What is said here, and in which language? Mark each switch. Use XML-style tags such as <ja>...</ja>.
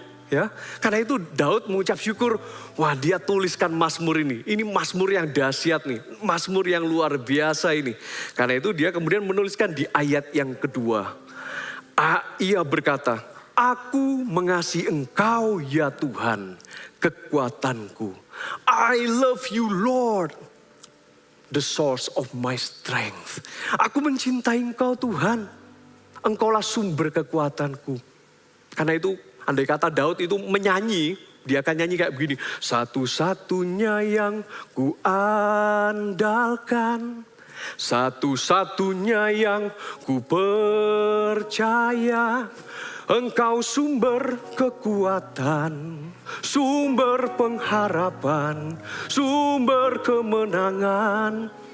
<id>Ya, karena itu Daud mengucap syukur, wah dia tuliskan Mazmur ini. Ini Mazmur yang dahsyat nih, Mazmur yang luar biasa ini. Karena itu dia kemudian menuliskan di ayat yang kedua. Ia berkata, aku mengasihi Engkau ya Tuhan, kekuatanku.</id> <en>I love you Lord, the source of my strength.</en> <id>Aku mencintai Engkau Tuhan, Engkaulah sumber kekuatanku. Karena itu andai kata Daud itu menyanyi, dia akan nyanyi kayak begini. Satu-satunya yang ku andalkan, satu-satunya yang ku percaya, Engkau sumber kekuatan, sumber pengharapan, sumber kemenangan.</id>